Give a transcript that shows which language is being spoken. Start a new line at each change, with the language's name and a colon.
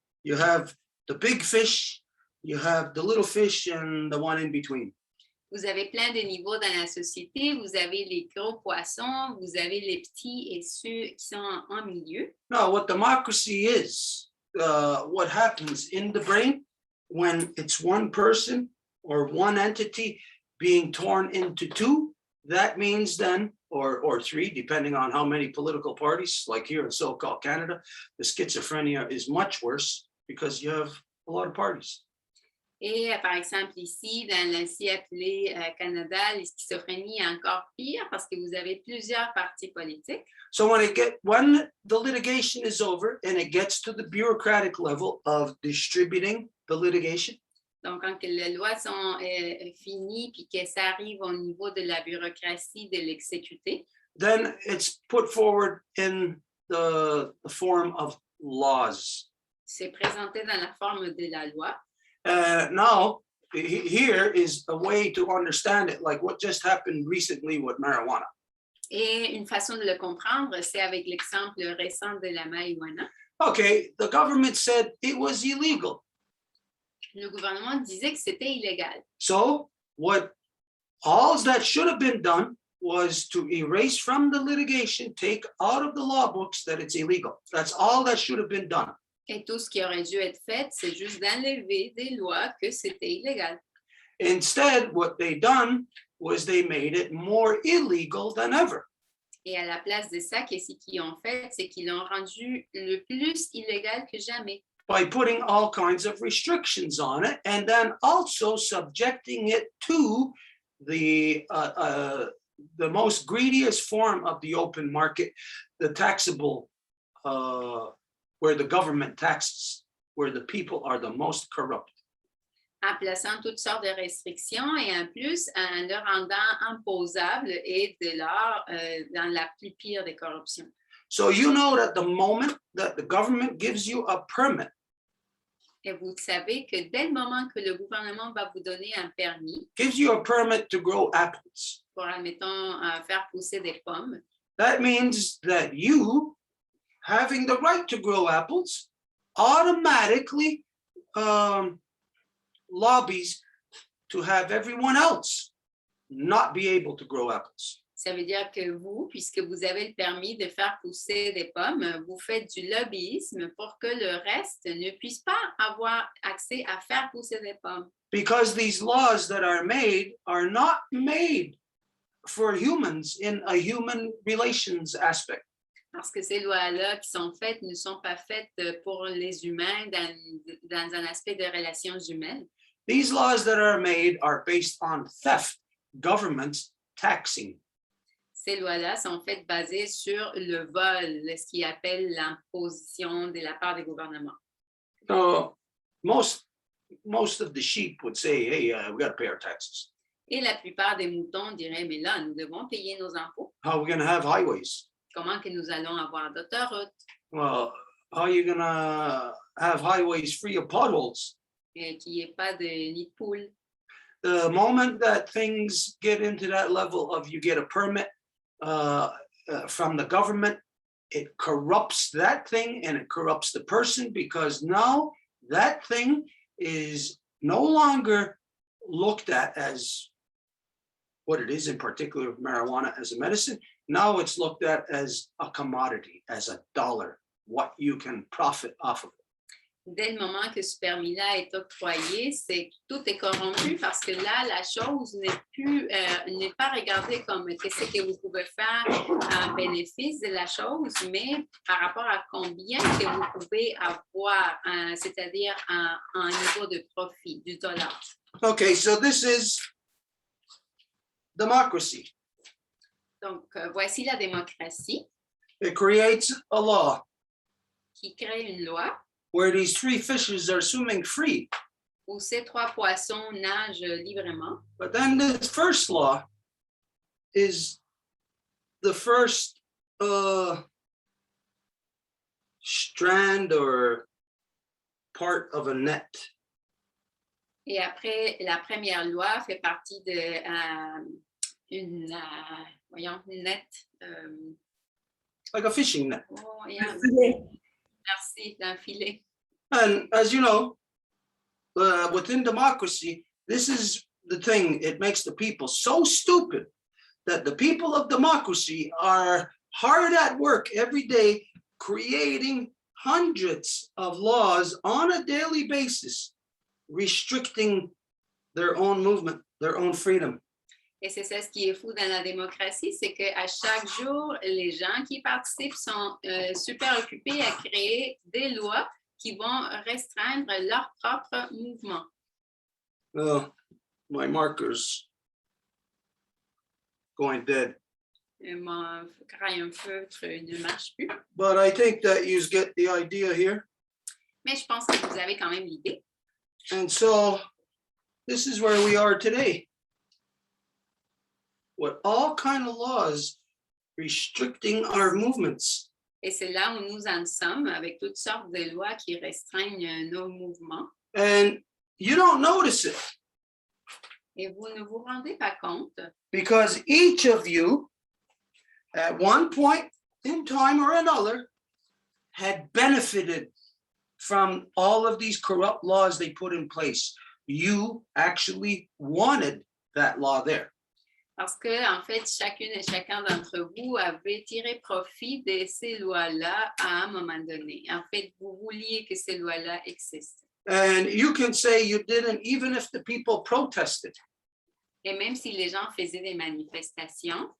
English: You have the big fish, you have the little fish, and the one in between.
French: Vous avez plein de niveaux dans la société. Vous avez les gros poissons, vous avez les petits et ceux qui sont en milieu.
English: Now, what democracy is, what happens in the brain when it's one person or one entity being torn into two, that means then, or three, depending on how many political parties, like here in so-called Canada, the schizophrenia is much worse because you have a lot of parties.
French: Et par exemple, ici, dans l'ainsi appelé Canada, la schizophrénie est encore pire parce que vous avez plusieurs partis politiques.
English: So when the litigation is over and it gets to the bureaucratic level of distributing the litigation,
French: donc quand les lois sont finies puis que ça arrive au niveau de la bureaucratie de l'exécuter,
English: then it's put forward in the form of laws.
French: C'est présenté dans la forme de la loi.
English: Now, here is a way to understand it, like what just happened recently with marijuana.
French: Et une façon de le comprendre, c'est avec l'exemple récent de la marijuana.
English: Okay, the government said it was illegal.
French: Le gouvernement disait que c'était illégal.
English: So, all that should have been done was to erase from the litigation, take out of the law books that it's illegal. That's all that should have been done.
French: Et tout ce qui aurait dû être fait, c'est juste d'enlever des lois que c'était illégal.
English: Instead, what they done was they made it more illegal than ever.
French: Et à la place de ça, qu'est-ce qu'ils ont fait? C'est qu'ils l'ont rendu le plus illégal que jamais.
English: By putting all kinds of restrictions on it, and then also subjecting it to the most greediest form of the open market, the taxable, where the government taxes, where the people are the most corrupt.
French: En plaçant toutes sortes de restrictions et en plus en le rendant imposable et de l'art dans la plus pire des corruptions.
English: So you know that the moment that the government gives you a permit,
French: Et vous savez que dès le moment que le gouvernement va vous donner un permis
English: gives you a permit to grow apples,
French: pour, admettons, faire pousser des pommes,
English: that means that you, having the right to grow apples, automatically lobbies to have everyone else not be able to grow apples.
French: ça veut dire que vous, puisque vous avez le permis de faire pousser des pommes, vous faites du lobbyisme pour que le reste ne puisse pas avoir accès à faire pousser des pommes.
English: Because these laws that are not made for humans in a human relations aspect.
French: Parce que ces lois-là qui sont faites ne sont pas faites pour les humains dans un aspect de relations humaines.
English: These laws that are made are based on theft, governments taxing.
French: Ces lois-là sont faites basées sur le vol, ce qu'ils appellent l'imposition de la part des gouvernements.
English: So most of the sheep would say, hey, we got to pay our taxes.
French: Et la plupart des moutons diraient, mais là, nous devons payer nos impôts.
English: How are we going to have highways?
French: Comment que nous allons avoir d'autoroutes?
English: Well, how are you going to have highways free of potholes?
French: Et qu'il n'y ait pas de nid de poule.
English: The moment that things get into that level of you get a permit from the government, it corrupts that thing and it corrupts the person, because now that thing is no longer looked at as what it is, in particular marijuana as a medicine. Now it's looked at as a commodity, as a dollar, what you can profit off of it.
French: Dès le moment que ce permis-là est octroyé, c'est que tout est corrompu parce que là, la chose n'est pas regardée comme qu'est-ce que vous pouvez faire en bénéfice de la chose, mais par rapport à combien que vous pouvez avoir, c'est-à-dire un niveau de profit du dollar.
English: Okay, so this is democracy.
French: Donc, voici la démocratie
English: It creates a law
French: qui crée une loi
English: where these three fishes are swimming free.
French: où ces trois poissons nagent librement.
English: But then this first law is the first strand or part of a net.
French: Et après, la première loi fait partie de une net.
English: Like a fishing net. Oh, yeah.
French: Merci, d'un filet.
English: And as you know, within democracy, this is the thing. It makes the people so stupid that the people of democracy are hard at work every day, creating hundreds of laws on a daily basis, restricting their own movement, their own freedom.
French: Et c'est ça ce qui est fou dans la démocratie, c'est qu'à chaque jour, les gens qui participent sont super occupés à créer des lois qui vont restreindre leur propre mouvement.
English: My marker's going dead.
French: Mon crayon feutre ne marche plus.
English: But I think that you get the idea here.
French: Mais je pense que vous avez quand même l'idée.
English: And so this is where we are today. With all kind of laws restricting our movements.
French: Et c'est là où nous en sommes, avec toutes sortes de lois qui restreignent nos mouvements.
English: And you don't notice it.
French: Et vous ne vous rendez pas compte.
English: Because each of you, at one point in time or another, had benefited from all of these corrupt laws they put in place. You actually wanted that law there.
French: Parce que, en fait, chacune et chacun d'entre vous avait tiré profit de ces lois-là à un moment donné. En fait, vous vouliez que ces lois-là existent.
English: And you can say you didn't, even if the people protested.
French: Et même si les gens faisaient des manifestations,